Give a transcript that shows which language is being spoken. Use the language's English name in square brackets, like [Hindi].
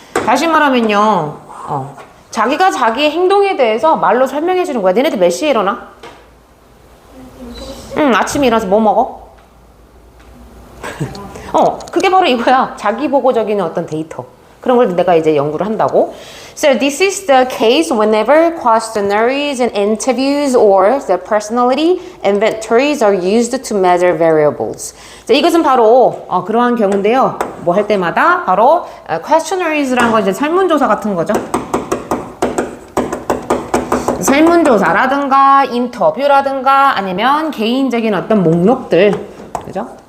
[Korean] 다시 말하면요, 자기가 자기의 행동에 대해서 말로 설명해 주는 거야. 너네들 몇 시에 일어나? 아침에 일어나서 뭐 먹어? 그게 바로 이거야. 자기보고적인 어떤 데이터. 그런 걸 내가 이제 연구를 한다고. [English] So this is the case whenever questionnaires and interviews or the personality inventories are used to measure variables. [Korean] 자, 이것은 바로 그러한 경우인데요. 뭐 할 때마다 바로 questionnairies라는 건 이제 설문조사 같은 거죠. 설문조사라든가 인터뷰라든가 아니면 개인적인 어떤 목록들, 그죠?